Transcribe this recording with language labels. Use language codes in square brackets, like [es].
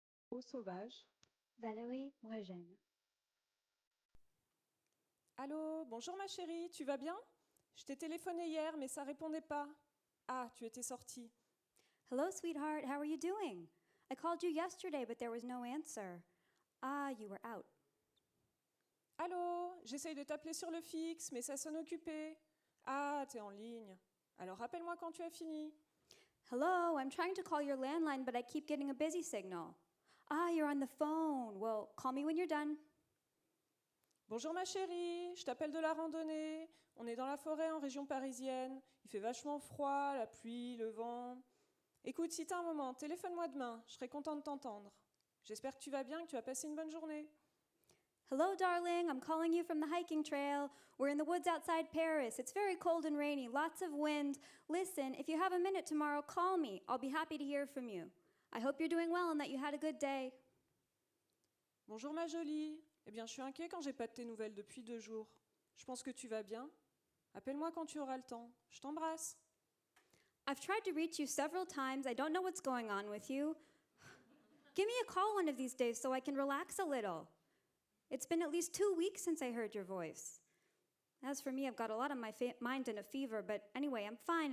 [fr] Eau sauvage, Valérie Brégène. Allô, bonjour ma chérie, tu vas bien? Je t'ai téléphoné hier, mais ça répondait pas. Ah, tu étais sortie. [en] Hello, sweetheart. How are you doing? I called you yesterday, but there was no answer. Ah, you were out. [fr] Allô, j'essaye de t'appeler sur le fixe, mais ça sonne occupé. Ah, t'es en ligne. Alors rappelle-moi quand tu as fini. [en] Hello, I'm trying to call your landline, but I keep getting a busy signal. Ah, you're on the phone. Well, call me when you're done. [fr] Bonjour ma chérie, je t'appelle de la randonnée. On est dans la forêt en région parisienne. Il fait vachement froid, la pluie, le vent. Écoute, si t'as un moment, téléphone-moi demain. Je serai contente de t'entendre. J'espère que tu vas bien, que tu as passé une bonne journée. [en] Hello, darling. I'm calling you from the hiking trail. We're in the woods outside Paris. It's very cold and rainy, lots of wind. Listen, if you have a minute tomorrow, call me. I'll be happy to hear from you. I hope you're doing well and that you had a good day. [fr] Bonjour ma jolie. Eh bien, je suis inquiet quand j'ai pas de tes nouvelles depuis 2 jours. Je pense que tu vas bien. Appelle-moi quand tu auras le temps. Je t'embrasse. [en] I've tried to reach you several times. I don't know what's going on with you. Give me a call one of these days so I can relax a little. It's been at least 2 weeks since I heard your voice. As for me, I've got a lot on my mind and a fever, but anyway, I'm fine.